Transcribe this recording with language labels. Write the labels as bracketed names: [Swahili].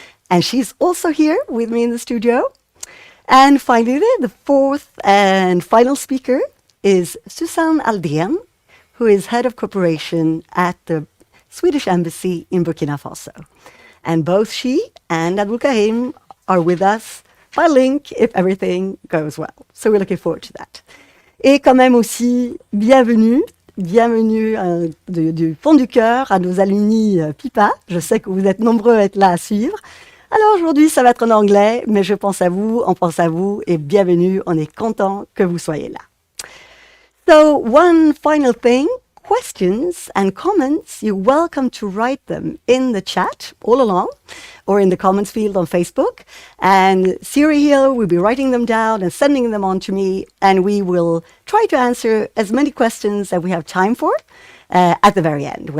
[English] And she's also here with me in the studio. And finally, the 4th and final speaker is Susanne Aldén, who is head of cooperation at the Swedish Embassy in Burkina Faso. And both she and Abdoul Karim are with us by link if everything goes well. So we're looking forward to that. [French] Et quand même aussi, bienvenue du fond du cœur à nos alumni PYPA. Je sais que vous êtes nombreux à être là à suivre. Alors aujourd'hui, ça va être en anglais, mais je pense à vous, on pense à vous, et bienvenue, on est content que vous soyez là. [English] So, one final thing. Questions and comments, you're welcome to write them in the chat all along or in the comments field on Facebook. And Siri here will be writing them down and sending them on to me. And we will try to answer as many questions that we have time for at the very end.